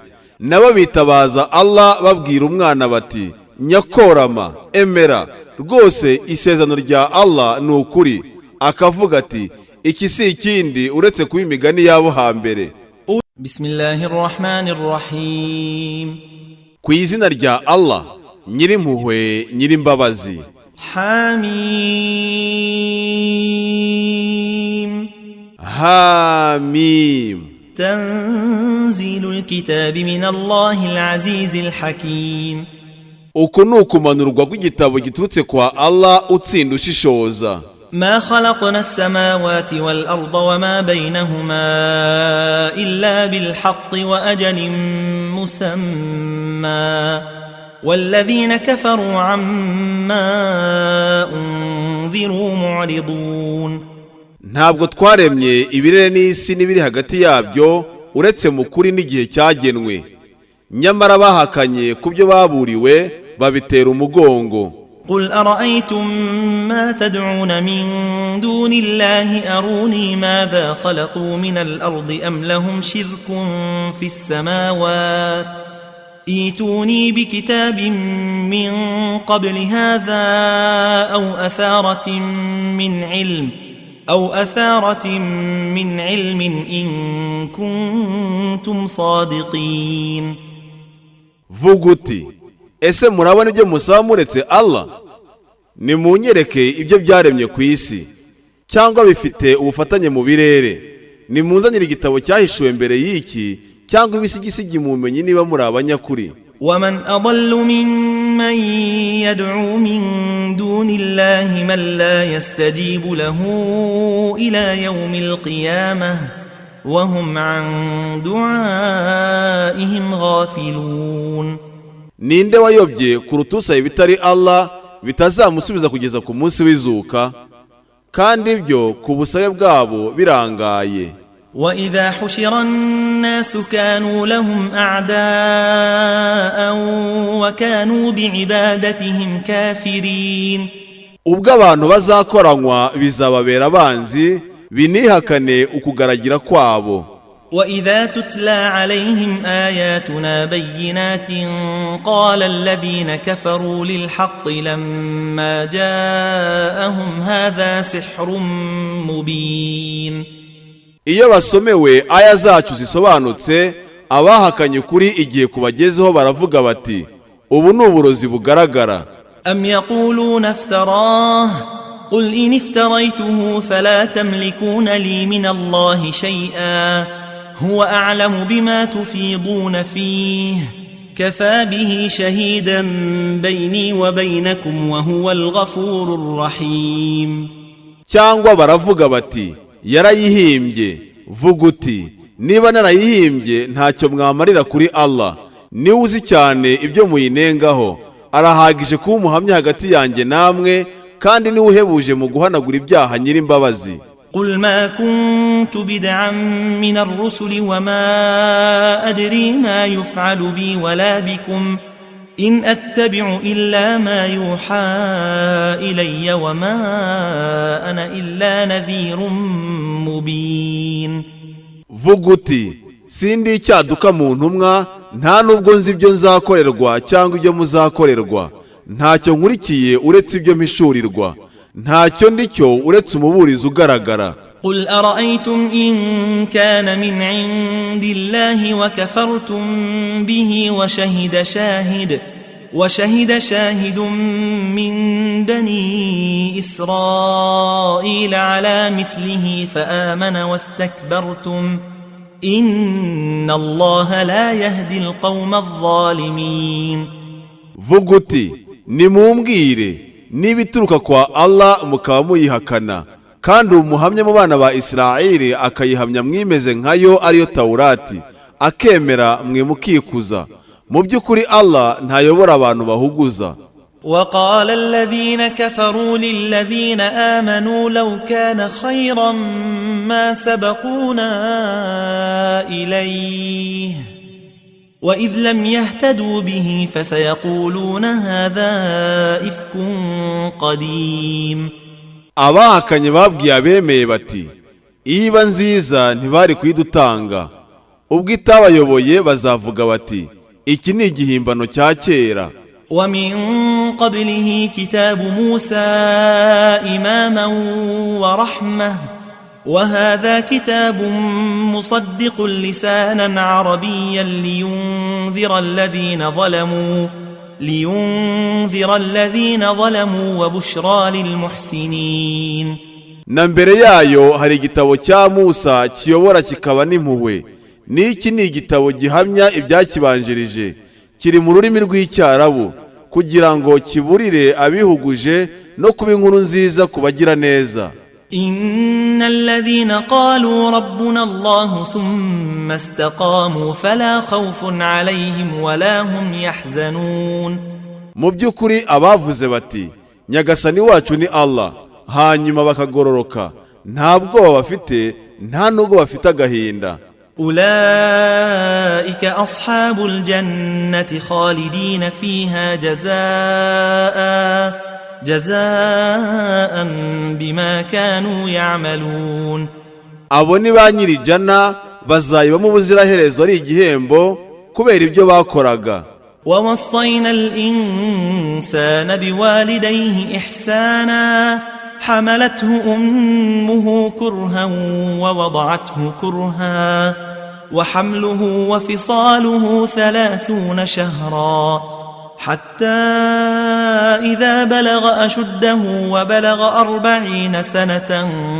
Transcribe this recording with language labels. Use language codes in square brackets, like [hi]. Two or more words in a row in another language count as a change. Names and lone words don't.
[rw] Nabo bitabaza Allah babwira umwana bati nyakorama emera rwose isezerano rya Allah ni ukuri. Akavuga ati iki si ikindi uretse kuba imigani yabo hambere. [ar] بسم الله الرحمن الرحيم. [rw] Ku izina rya Allah nyirimpuhwe nyirimbabazi. [ar] Hamim. Hamim. تنزيل الكتاب من الله العزيز الحكيم. [rw] Uku ni ukumanurwa kw'igitabo giturutse kwa Allah utsinda ushishoza. [ar] ما خلقنا السماوات والأرض وما بينهما إلا بالحق وأجل مسمى والذين كفروا عما أنذروا معرضون. [rw] Ntabwo twaremye ibirere n'isi n'ibiri hagati yabyo uretse mu kuri n'igihe cyagenwe, nyamara bahakanye kubyo baburiwe babitera umugongo. [ar] قل أرأيتم ما تدعون من دون الله أروني ماذا خلقوا من الأرض أم لهم شرك في السماوات ائتوني بكتاب من قبل هذا أو أثارة من علم إن كنتم صادقين. [rw] Vuguti ese murabona ibyo musaba muretse Allah? Nimunyereke ibyo byaremye ku isi cyangwa bifite ubufatanye mu birere. Nimunzanire igitabo cyahishuwe mbere y'iki cyangwa ibisigisigi mu bumenyi niba muri abanyakuri. [ar] ومن أضل ممن يدعو من دون الله من لا يستجيب له إلى يوم القيامة وهم عن دعائهم غافلون. [rw] Ninde wayobye kurutusa ibitari Allah bitazamusubiza kugeza ku munsi w'izuka kandi ibyo ku busabe bwabo birangaye. [ar] وإذا حشر الناس كانوا لهم أعداء وكانوا بعبادتهم كافرين. [rw] Ubwo abantu bazakoranywa bizababera abanzi binihakane ukugaragira kwabo. [ar] وإذا تتلى عليهم آياتنا بينات قال الذين كفروا للحق لما جاءهم هذا سحر مبين. [rw] Iyo basomewe aya zacu zisobanutse abahakanye kuri igihe kubagezeho baravuga bati ubu ni uburozi bugaragara. [ar] أم يقولون افتراه قل إن افتريته فلا تملكون لي من الله شيئا هو أعلم بما تفيضون فيه كفى به شهيدا بيني وبينكم وهو الغفور الرحيم. [rw] Cyangwa baravuga bati yarayihimbye. Vuguti niba narayihimbye ntacyo mwamarira kuri Allah, niwe uzi cyane ibyo muyinengaho, arahagije kuba umuhamya hagati yanjye namwe kandi niwe uhebuje mu guhanagura ibyaha nyirimbabazi. [ar] قل ما كنت بدعا من الرسل وما أدري ما يفعل بي ولا بكم إن أتبع إلا ما يوحى إلي وما أنا إلا نذير مبين. [rw] Vuguti sindi icyaduka mu ntumwa nta nubwo nzi ibyo nzakorerwa cyangwa ibyo muzakorerwa, ntacyo nkurikiye uretse ibyo mpishurirwa, ntacyo ndicyo uretse umuburizi ugaragara. [ar] قل أرأيتم إن كان من عند الله وكفرتم به وشهد شاهد من بني إسرائيل على مثله فآمن واستكبرتم إن الله لا يهدي القوم الظالمين. [rw] Vuguti nimumbwire nibituruka kwa Allah mukaba muyihakana kandi umuhamya mu bana ba Isirayeli akayihamya mwimeze nkayo ariyo Taurati akemera mwe mukikuza. Mu by'ukuri Allah ntayobora abantu bahuguza. [ar] وقال الذين كفروا للذين آمنوا لو كان خيرا ما سبقونا إليه وإذ لم يهتدوا به فسيقولون هذا إفك قديم. [rw] abahakanye babwiye abemeye bati iba nziza ntibari kuyidutanga, ubwo itabayoboye bazavuga bati iki ni igihimbano cya kera. [ar] ومن قبله كتاب موسى إماما ورحمة وهذا كتاب مصدق لسانا عربيا لينذر الذين ظلموا وبشرى للمحسنين. [rw] Na mbere yayo hari igitabo cya Musa kiyobora kikaba n'impuhwe. Niki ni igitabo gihamya ibyakibanjirije, kiri mu rurimi rw'Icyarabu kugira ngo kiburire abihuguje no kuba inkuru nziza kubagira neza. [ar] إن الذين قالوا ربنا الله ثم استقاموا فلا خوف عليهم ولا هم يحزنون. [rw] Mu by'ukuri abavuze bati Nyagasani wacu ni Allah, hanyuma bakagororoka, nta bwoba bafite, nta nubwo bafite agahinda. [ar] أولئك أصحاب الجنة خالدين فيها جزاء بما كانوا يعملون. [rw] Abo ni ba nyiri jana bazayibamo ubuziraherezo ari igihembo kubera ibyo bakoraga. [ar] ووصينا الإنسان بوالديه إحسانا حملته أمه كرها ووضعته كرها وحمله وفصاله 30 شهرا حتى إذا بلغ أشده وبلغ 40 سنة